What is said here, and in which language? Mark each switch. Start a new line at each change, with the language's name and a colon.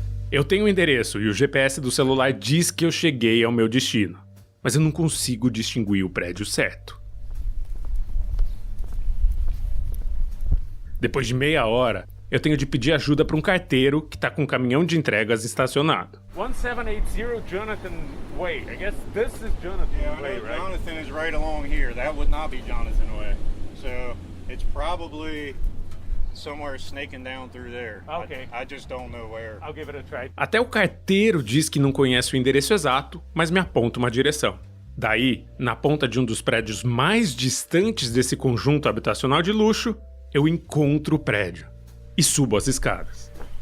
Portuguese: Eu tenho o endereço e o GPS do celular diz que eu cheguei ao meu destino, mas eu não consigo distinguir o prédio certo. Depois de meia hora, eu tenho de pedir ajuda para um carteiro que está com um caminhão de entregas estacionado.
English: 1780 Jonathan Way. I guess this is Jonathan Way, right? Jonathan is right along here. That would not be Jonathan Way. So it's probably somewhere snaking down through there. Okay. I just don't know where. I'll give it a try.
Portuguese: Até o carteiro diz que não conhece o endereço exato, mas me aponta uma direção. Daí, na ponta de um dos prédios mais distantes desse conjunto habitacional de luxo, eu encontro o prédio e subo as escadas.